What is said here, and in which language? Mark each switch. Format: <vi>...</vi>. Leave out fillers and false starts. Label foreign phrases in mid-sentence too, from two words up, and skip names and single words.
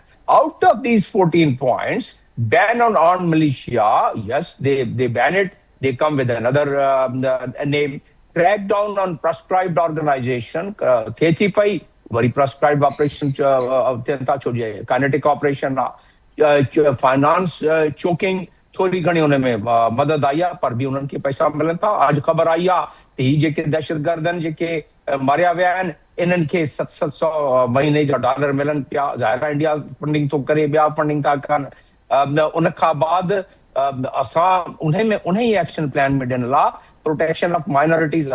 <en>Out of these 14 points, ban on armed militia, yes, they ban it. They come with another name. Crack down on prescribed organization. Kethi pai, very prescribed operation, kinetic operation, finance choking.</en> <sd>थोड़ी घणी हुन में मदद आई आहे, पर बि उन्हनि खे पैसा मिलनि था। अॼु ख़बर आई आहे त ही जेके दहशतगर्दनि जेके मारिया विया आहिनि, इन्हनि खे 700 महीने जा डॉलर मिलनि पिया। ज़ाहिर आहे इंडिया फंडिंग थो करे, ॿिया फंडिंग था कनि। उन खां बाद असां उन ई</sd> <en>action plan</en> <sd>में ॾिनल आहे</sd> <en>protection of minorities.</en>